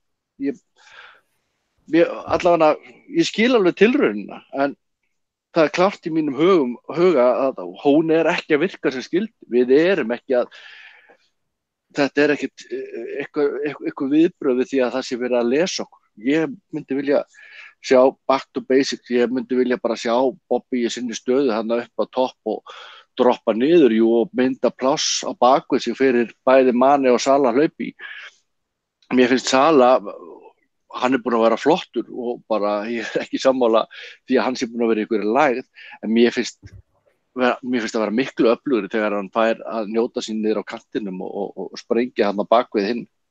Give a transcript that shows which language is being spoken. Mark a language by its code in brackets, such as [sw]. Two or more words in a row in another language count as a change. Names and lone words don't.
[is] ég skil alveg tilraunina en það er klárt í mínum huga að hún er ekki að virka sem skildi. Við erum ekki þetta er ekkit eitthvað viðbröð við því að það sé verið að lesa okkur. Ég myndi vilja sjá [en] back to basics, [is] ég myndi vilja bara sjá Bobby í sinni stöðu hann upp á topp og droppa niður og mynda pláss á bakvið sig fyrir bæði Mane og Salah hlaupi. Mér finnst Salah, hann búinn að vera flottur og bara ég ekki sammála því að hann sé búinn að vera í einhverju lægð, en mér finnst að vera miklu öflugri þegar hann fær að njóta sín niður á kantinum og sprengja hann á bakvið hinn.